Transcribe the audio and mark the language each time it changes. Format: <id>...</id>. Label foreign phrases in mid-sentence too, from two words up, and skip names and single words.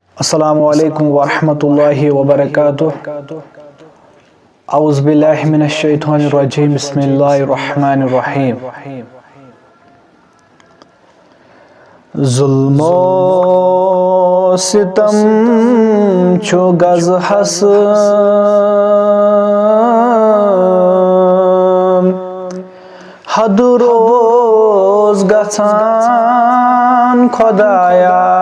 <ar>السلام عليكم ورحمة الله وبركاته. أعوذ بالله من الشيطان الرجيم. بسم الله الرحمن الرحيم.</ar> <ks>ज़ुल्मो सितम छु गज़हस हद रोज़ गछान खुदाया।</ks>